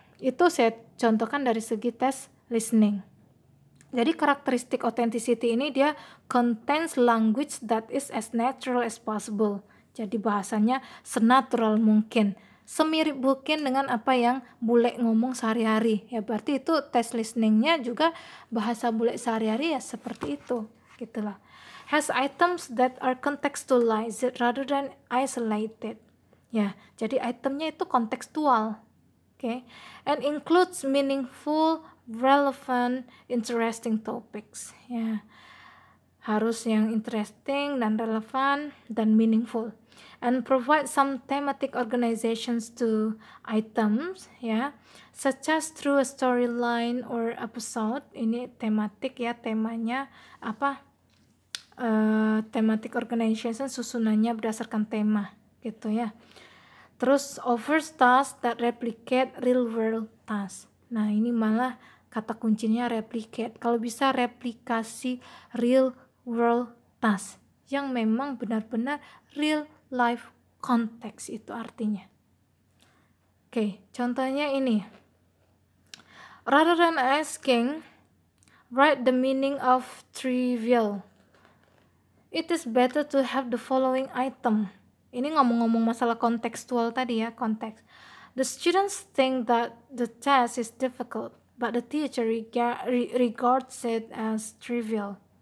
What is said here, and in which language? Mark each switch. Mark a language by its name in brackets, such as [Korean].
[Indonesian] Itu saya contohkan dari segi tes listening. Jadi karakteristik authenticity ini dia [English] contains language that is as natural as possible. [Indonesian] Jadi bahasanya senatural mungkin, semirip mungkin dengan apa yang bule ngomong sehari-hari ya. Berarti itu tes listeningnya juga bahasa bule sehari-hari ya, seperti itu gitulah. [English] Has items that are contextualized rather than isolated ya. [Indonesian] Jadi itemnya itu kontekstual, [English] okay? And includes meaningful, relevant, interesting topics ya. [Indonesian] Harus yang interesting dan relevan dan meaningful, [English] and provide some thematic organizations to items ya, such as through a storyline or episode. [Indonesian] Ini tematik ya, temanya apa, thematic organization, susunannya berdasarkan tema gitu ya. [English] Terus offers tasks that replicate real world tasks. [Indonesian] Nah ini malah kata kuncinya replicate, kalau bisa replikasi real world task yang memang benar-benar real life context, itu artinya. Oke, contohnya ini. [English] Rather than asking, write the meaning of trivial. It is better to have the following item. [Indonesian] Ini ngomong-ngomong masalah kontekstual tadi ya, konteks. [English] The students think that the test is difficult, but the teacher regards it as trivial.